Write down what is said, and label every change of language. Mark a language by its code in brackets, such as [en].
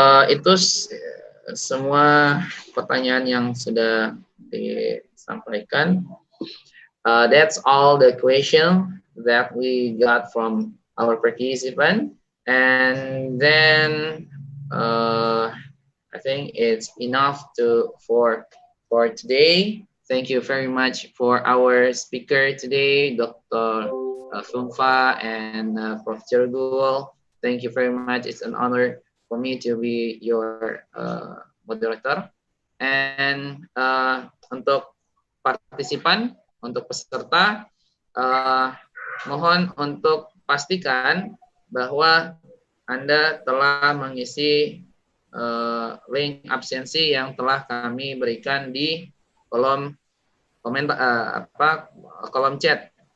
[id] Itu semua pertanyaan yang sudah disampaikan. [en] That's all the question that we got from our participant, and then I think it's enough for today. Thank you very much for our speaker today, Dr. Fuengfa and Prof. Jarugool. Thank you very much. It's an honor for me to be your moderator. [id] And untuk partisipan, untuk peserta, mohon untuk pastikan bahwa Anda telah mengisi link absensi yang telah kami berikan di kolom komentar kolom chat.